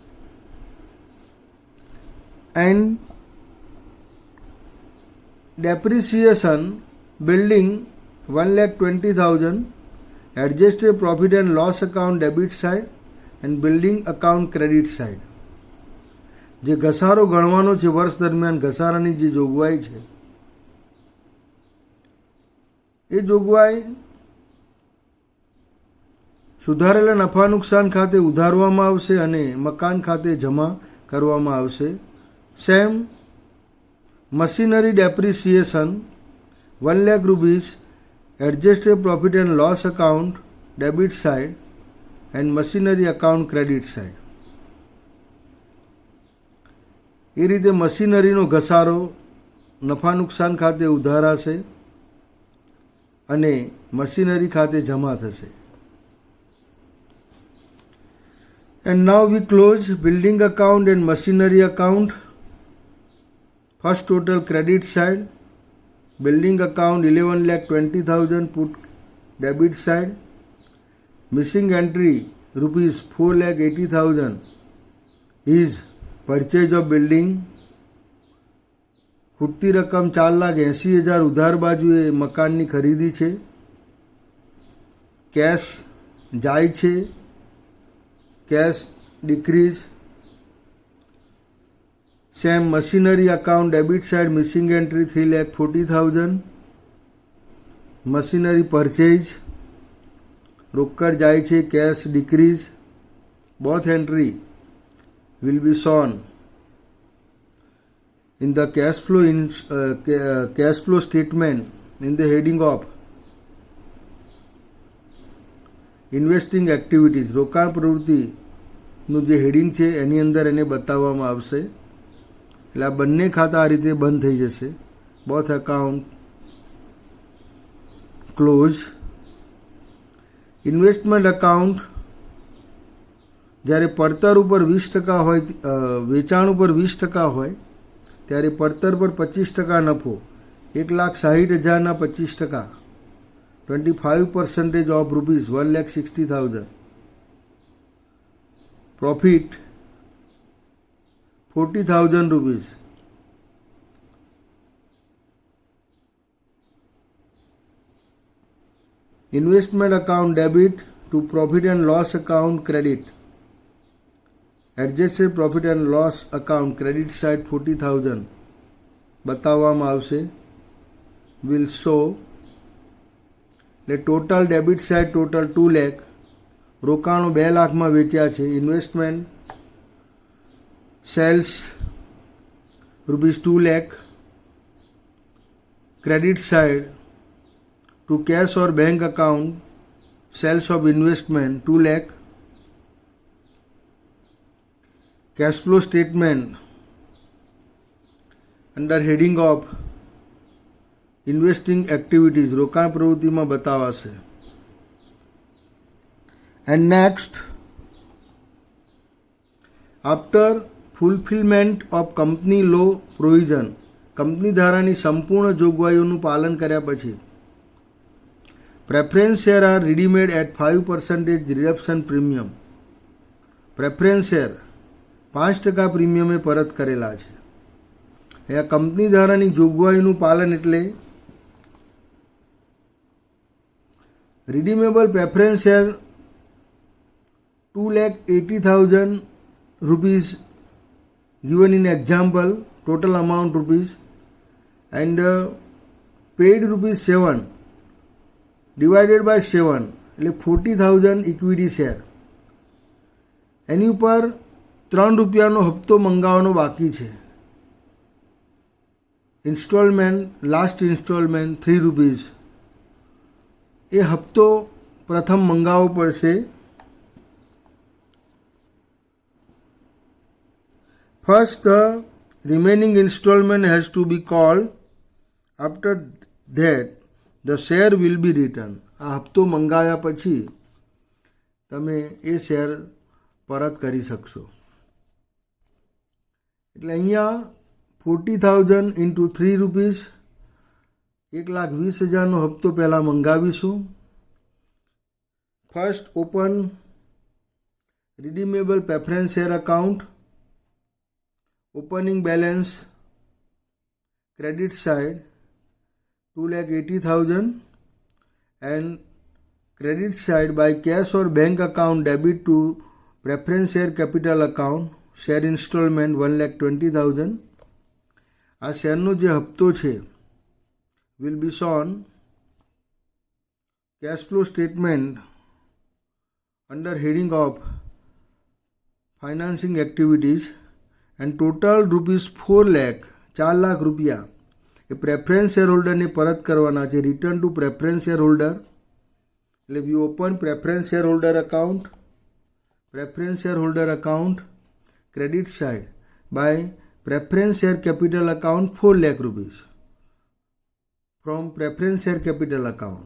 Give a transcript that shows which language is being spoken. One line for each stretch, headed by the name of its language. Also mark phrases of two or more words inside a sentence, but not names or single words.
English: And depreciation building 1,20,000, adjusted profit and loss account debit side and building account credit side.
Gujarati: જે ઘસારો ગણવાનો છે વર્ષ દરમિયાન ઘસારાની જે જોગવાઈ છે એ જોગવાઈ સુધારેલા નફા નુકસાન ખાતે ઉધારવામાં આવશે અને મકાન ખાતે જમા કરવામાં આવશે.
English: સેમ machinery depreciation 1 lakh rupees, adjusted profit and loss account debit side and machinery account credit side.
Gujarati: એ રીતે મશીનરીનો ઘસારો નફા નુકસાન ખાતે ઉધારાશે અને મશીનરી ખાતે જમા થશે.
English: And now we close building account and machinery account. First total credit side, building account 11,20,000 put debit side. Missing entry rupees 4,80,000 is purchase of building.
Gujarati: ખૂટતી રકમ 4,80,000 ઉધાર બાજુએ મકાનની ખરીદી છે. કેશ જાય છે,
English: cash decrease. Same machinery account debit side missing entry 3,40,000. machinery purchase
Gujarati: રોકડ જાય છે,
English: cash decrease. Both entry will be shown in the cash flow statement in the heading of investing activities.
Gujarati: રોકાણ પ્રવૃત્તિનું જે હેડિંગ છે એની અંદર એને બતાવવામાં આવશે. એટલે આ બંને ખાતા આ રીતે બંધ થઈ જશે.
English: Both account close. Investment account
Gujarati: જ્યારે પડતર ઉપર 20% હોય, વેચાણ ઉપર 20% હોય ત્યારે પડતર પર 25% નફો, 1,60,000ના 25%,
English: 25% of rupees 1,60,000. પ્રોફિટ 40,000 rupees. Investment account debit to profit and loss account credit. Adjusted profit and loss account credit side 40,000
Gujarati: બતાવવામાં આવશે.
English: will show the total debit side total 2 lakh.
Gujarati: રોકાણો 2 લાખમાં વેચ્યા છે.
English: Investment sales rupees 2 lakh. Credit side to cash or bank account sales of investment 2 lakh. Cash flow statement under heading of investing activities
Gujarati: રોકાણ પ્રવૃત્તિમાં બતાવાશે.
English: And next, after fulfillment of company law provision,
Gujarati: કંપની ધારાની સંપૂર્ણ જોગવાઈઓનું પાલન કર્યા પછી
English: preference share are redeemed at 5% reduction premium. preference share
Gujarati: 5% પ્રીમિયમે પરત કરેલા છે. આ કંપની ધારાની જોગવાઈનું પાલન એટલે
English: redeemable preference share 2,80,000 rupees given in example, total amount rupees, and paid rupees 7 divided by 7 એટલે 40,000 equity share.
Gujarati: એની ઉપર 3 રૂપિયાનો હપ્તો મંગાવવાનો બાકી છે.
English: Installment, last installment 3 rupees.
Gujarati: એ હપ્તો પ્રથમ મંગાવવો પડશે.
English: First, the remaining installment has to be called. After that, the share will be returned.
Gujarati: આ હપ્તો મંગાવ્યા પછી તમે એ શેર પરત કરી શકશો. એટલે અહીંયા 40,000
English: into 3 rupees
Gujarati: 1,20,000નો હપ્તો પહેલાં મંગાવીશું.
English: First open redeemable preference share account. Opening balance credit side 2,80,000 and credit side by cash or bank account debit to preference share capital account share installment 1,20,000.
Gujarati: આ શેરનો જે હપ્તો છે
English: will be shown cash flow statement under heading of financing activities. And total rupees 4 lakh
Gujarati: 4 લાખ રૂપિયા એ
English: preference share
Gujarati: હોલ્ડરને પરત કરવાના છે.
English: Return to preference share holder, એટલે we open preference share holder account, preference share holder account credit side by preference share capital account 4 lakh rupees from preference share capital account.